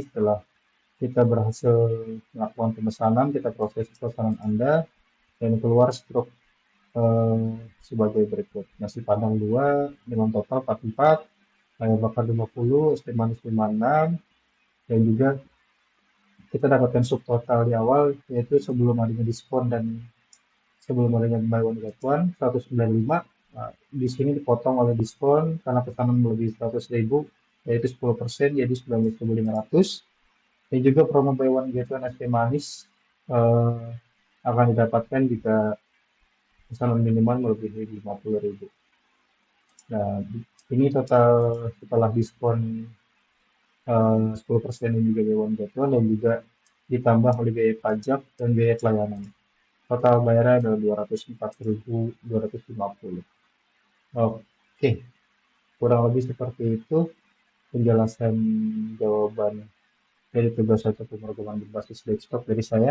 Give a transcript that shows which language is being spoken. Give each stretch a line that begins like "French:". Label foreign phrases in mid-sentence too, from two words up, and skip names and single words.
Indonesian: Setelah kita berhasil melakukan pemesanan, kita proses pemesanan Anda dan keluar struk sebagai berikut. Nasi padang 2 dengan total 44, ayam bakar 50, es teh manis 56, dan juga kita dapatkan subtotal di awal, yaitu sebelum adanya diskon dan sebelum adanya
English: buy one get one
Indonesian: 195. Nah, di sini dipotong oleh diskon karena pesanan melebihi 100.000, yaitu 10%, jadi 19.500. Dan juga promo
English: buy one get one
Indonesian: es teh manis eh, akan didapatkan jika pesanan minimal melebihi 50.000. Nah, ini total setelah diskon 10% dan juga biaya
English: one get one
Indonesian: dan juga ditambah oleh biaya pajak dan biaya pelayanan. Total bayarnya adalah 204.250. Oke, kurang lebih seperti itu penjelasan jawaban dari tugas satu pemrograman berbasis desktop dari saya.